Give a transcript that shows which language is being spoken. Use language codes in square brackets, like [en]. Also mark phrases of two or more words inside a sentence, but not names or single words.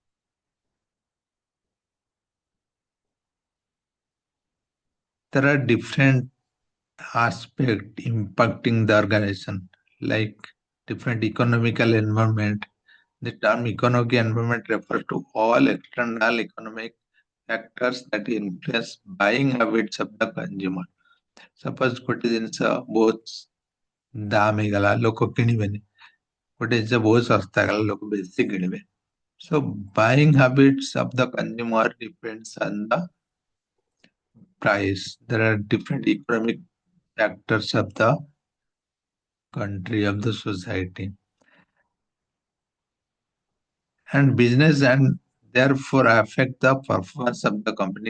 [en] There are different aspects impacting the organization, like different economical environment. The term economic environment refers to all external economic factors that influence buying habits of the consumer. [or] Suppose ଗୋଟେ ଜିନିଷ ବହୁତ ଦାମ ହେଇଗଲା ଲୋକ କିଣିବେନି, ଗୋଟେ ଜିନିଷ ବହୁତ ଶସ୍ତା ହେଇଗଲା ଲୋକ ବେଶୀ କିଣିବେ. [en] So buying habits of the consumer depends on the price. There are different economic factors of the country, of the society, and business, and therefore affect the performance of the company.